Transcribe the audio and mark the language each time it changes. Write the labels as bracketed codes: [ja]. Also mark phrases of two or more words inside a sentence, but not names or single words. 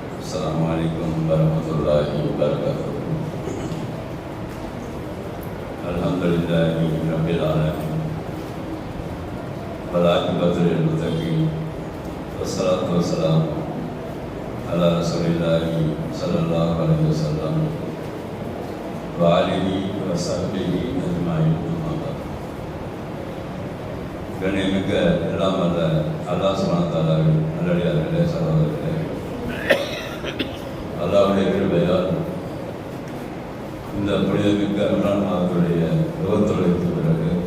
[ar] السلام عليكم ورحمة الله وبركاته. الحمد لله رب العالمين. والعاقبة للمتقين. والصلاة والسلام على رسول الله صلى الله عليه وسلم وآله وصحبه أجمعين. [ta] கண்ணியமிக்க எல்லாம் வல்ல அல்லாஹ் [ar] سبحانه وتعالى [ta] நல்லடியார்களே, சகோதரர்களே, அல்லாஹ்வுடைய கிருபையால் இந்த புனிதமிக்க ரமலான் மாதத்துடைய நுகர்த்தொழிலுக்கு பிறகு